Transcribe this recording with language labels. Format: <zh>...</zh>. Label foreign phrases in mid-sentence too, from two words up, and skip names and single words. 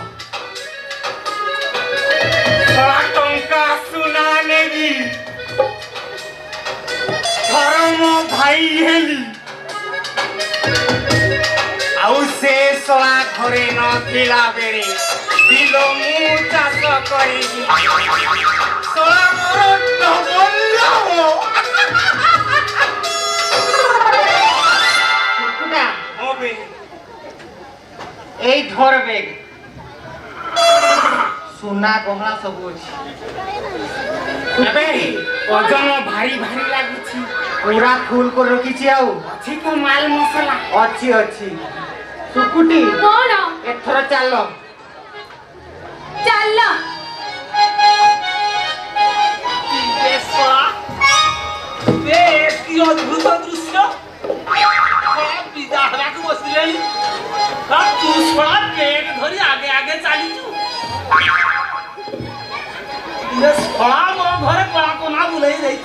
<or>ଟଙ୍କା ସୁନା ନେବି ଧରମ ଭାଇ ହେଲି ଆଉ ସେ ଶଳା ଘରେ ନଥିଲା ବେଳେ ବିଲ ମୁଁ ଚାଷ କରିବି ଶଳା ମୋର ଡବଲ କୁକୁଡ଼ା ହଁ ବେ ଏଇ ଧର ବେଗ ସୁନା ଗହଣା ସବୁ ଅଛି ଏବେ ଓଜନ ଭାରି ଭାରି ଲାଗୁଛି ପୁରା ଫୁଲ କରି ରଖିଛି ଆଉ ଅଛି ତ ମାଲ ମସଲା ଅଛି ସୁକୁଟି କଣ ଏଥର ଚାଲ ଚାଲ କି ଅଦ୍ଭୁତ ଦୃଶ୍ୟ ବିଦା ହେବାକୁ ବସିଲେଣି ତୁ ଶଳା ବେଗ ଧରି ଆଗେ ଆଗେ ଚାଲିଛୁ ଶଳା ମୋ ଘରେ କଳା କନା ବୁଲେଇ ଦେଇଛ</or>